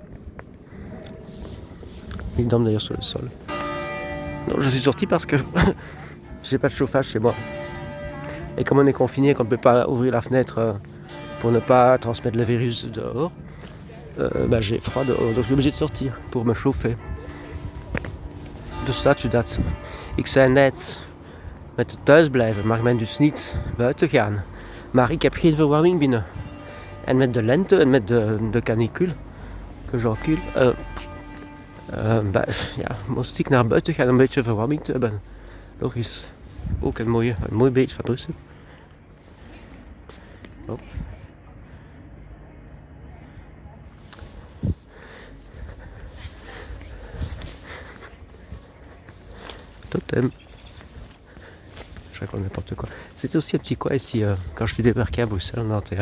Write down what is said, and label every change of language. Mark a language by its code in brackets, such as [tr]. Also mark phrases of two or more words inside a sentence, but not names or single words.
[fr] Ils dorment d'ailleurs sur le sol. Non, je suis sorti parce que j'ai pas de chauffage chez moi. Et comme on est confiné, qu'on ne peut pas ouvrir la fenêtre pour ne pas transmettre le virus dehors, j'ai froid dehors. Donc je suis obligé de sortir pour me chauffer. [nl] Dus dat. Ik zei net met het thuisblijven mag men dus niet buiten gaan. Maar ik heb geen verwarming binnen. En met de lente en met de canicule, [fr] que j'encule, [nl] moest ik naar buiten gaan om een beetje verwarming te hebben. Logisch. Ook een mooi beetje van Brussel. Oh. Totem. [fr] Je raconte n'importe quoi. C'était aussi un petit coin ici quand je suis débarqué à Bruxelles en 91.